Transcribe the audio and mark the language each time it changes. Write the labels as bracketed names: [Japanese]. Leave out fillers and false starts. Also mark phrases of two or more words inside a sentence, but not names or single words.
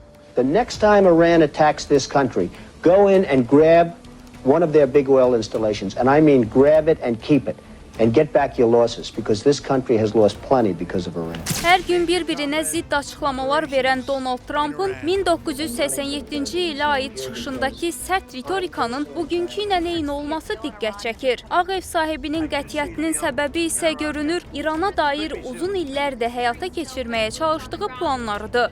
[English] The next time Iran attacks this country, go in and grab one of their big oil installations, and I mean grab it and keep it. And get back your losses, because this country has lost plenty because of Iran. [Azerbaijani] Hər gün bir-birinə zidd açıqlamalar verən Donald Trump'ın 1987-ci ilə aid çıxışındakı sərt ritorikanın bugünkü ilə eyni olması diqqət çəkir. Ağ Ev sahibinin qətiyyətinin səbəbi isə görünür İrana dair uzun illərdə həyata keçirməyə çalışdığı planlarıdır.